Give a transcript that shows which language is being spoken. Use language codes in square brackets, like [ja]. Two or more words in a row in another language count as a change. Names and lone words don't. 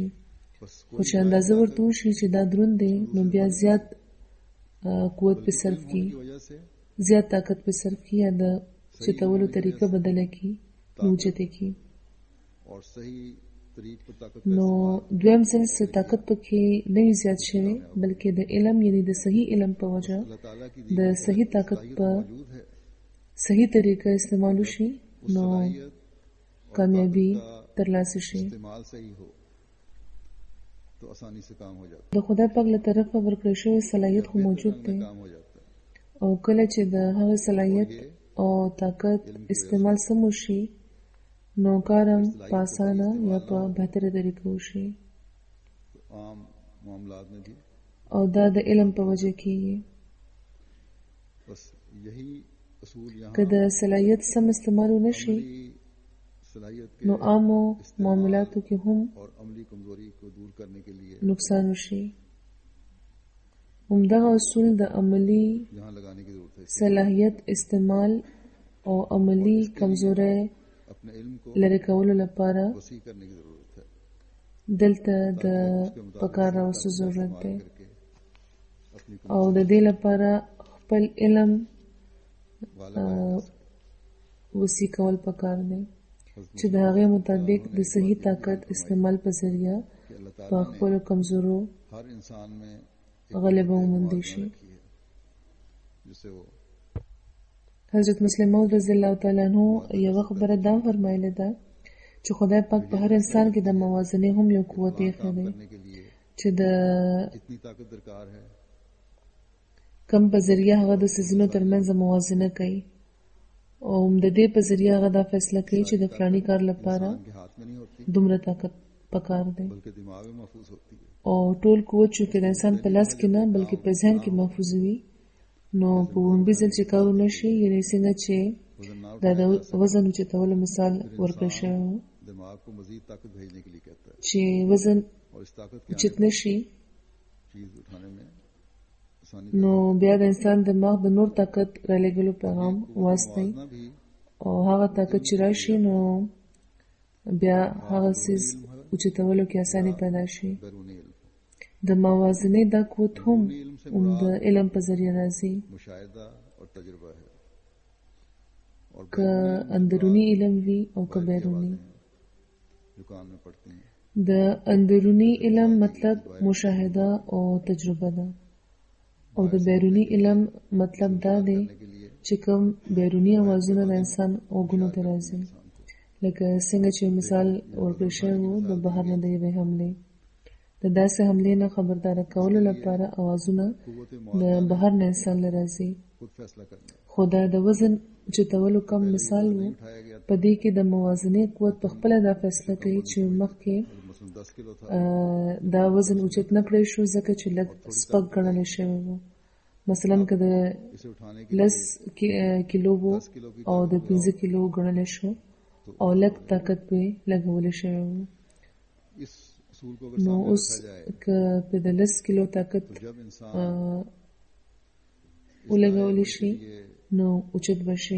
[hi] बस [ps] خو چې اندازه ورته وشي چې دا دروند دی نو بیا زیات قوت په صرف کی [hi] की वजह से [ps] زیات طاقت په صرف کی یا د چتولو طریقه بدله کی نو اوچتې کی [hi] और सही तरीक पर ताकत [ps] نو دویم ځل څه طاقت پکې نه وي زیات شوی بلکې د علم یعنی د صحیح علم په وجه [hi] अल्लाह ताला की [ps] د صحیح طاقت په [hi] मौजूद है [ps] صحیح طریقه استعمال شي نو [hi] सलाहियत [ps] کامیابی ترلاسه شي [hi] इस्तेमाल सही हो तो आसानी से काम हो जाता [ps] د خدای پاک له طرفه ورکړل شوی صلاحیت خو موجود [hi] है, [ps] دی [hi] काम हो जाता है. [ps] او کله چې د هغه صلاحیت او طاقت استعمال سم وشي نو کارم په اسانه یا په بهتره طریقه وشي [hi] तो आम मामलात में भी [ps] او دا د علم په وجه کېږي. [hi] बस यही असूल यहाँ [ps] که د صلاحیت سم استعمال ونه شي [hi] अमली सलाहियत के [ps] نو عامو معاملاتو کې هم [hi] और अमली कमजोरी को दूर करने के लिए [ps] نقصان وشي. همدغه اصول د عملی [hi] यहाँ लगाने की जरूरत है. [ps] صلاحیت استعمال او عملی کمزوري [hi] अपने इल्म को [ps] لرې کولو لپاره [hi] वसी करने की जरूरत है [ps] دلته د پکار راوستو ضرورت دی [hi] करके अपनी [ps] او د دې لپاره خپل علم [hi] वाला [ps] وسی کول پکار دی چې د هغې مطابق د صحیح طاقت استعمال په ذریعہ [hi] कि अल्लाह [ps] په [hi] ताला [ps] خپل کمزورو [hi] हर इंसान में [ps] غلبه وموندلی شي. [hi] रखी है जिससे वो [ps] حضرت مسلم موعود [ar] رضی الله تعالی عنہ [ps] یو خبره دا فرمایله ده چې خدای پاک په هر انسان کې د موازنې هم یو قوت یې خېده [hi] करने के लिए [ps] چې د [hi] इतनी ताकत दरकार है [ps] کم په ذریعہ هغه د سيزونو ترمنځ موازنه کوي او د دې په ذریعہ هغه دا فیصله کوي چې د فلاني کار لپاره [hi] के हाथ में नहीं होती [ps] دومره طاقت پکار دی [hi] बल्कि दिमाग में महफूज होती है. [ps] او ټول قوت چې د انسان په لاس کې نه بلکې په ذهن کې محفوظ وي نو په ومبي ځل چې کارونه شي یعنی څنګه چې [hi] वजन ना [ps] دا د وزن اوچتولو مثال ورکړل شوی و [hi] दिमाग को मजीद ताकत भेजने के लिए कहता है [ps] چې وزن [hi] और इस ताकत के [ps] اوچت نشي [hi] चीज उठाने में आसानी [ps] نو بیا د انسان دماغ د نور طاقت را لګلو پیغام واسطي [hi] ना भी [ps] او هغه طاقت چې راشي نو بیا هغه سیز اوچتولو کې اساني پیدا شي. [hi] बैरूनी इल्म [ps] د موازنې دا قوت هم د علم په ذریعہ راځي [hi] मुशाहिदा और तजुर्बा है और [ps] که اندرونی علم وي او که بیرونی. [hi] जो कान में पढ़ते हैं [ps] د اندرونی علم مطلب مشاهده او تجربه ده او د بیرونی علم مطلب دا دی [hi] के लिए [ps] چې کوم بیرونی اوازونه د انسان اوګونو ته راځي لکه څنګه چې مثال ورکړل شوی و د بهر نه د یوې حملې د داسې حملې نه خبردار کولو لپاره اوازونه قوت د بهر نه انسان له راځي [hi] खुद फैसला करना [ps] خو دا د وزن اوچتولو کم مثال و [hi] उठाया गया [ps] په دې کې د موازنې قوت په خپله دا فیصله کوي چې مخکې [hi] मसलन 10 किलो था [ps] دا وزن اوچت نه کړی شو ځکه چې لږ سپک ګڼلی شوی و مثلا که د [hi] इसे उठाने के [ps] 10 کیلو وو او د 15 کیلو ګڼلی شو او لږ طاقت به لګولی شوی و [hi] इस असूल को अगर [ps] نو [hi] सामने [ps] اوس [hi] रखा जाए [ps] که په د 10 کیلو طاقت [hi] तो जब इंसान [ps] ولګولی شي نو اوچت به شي.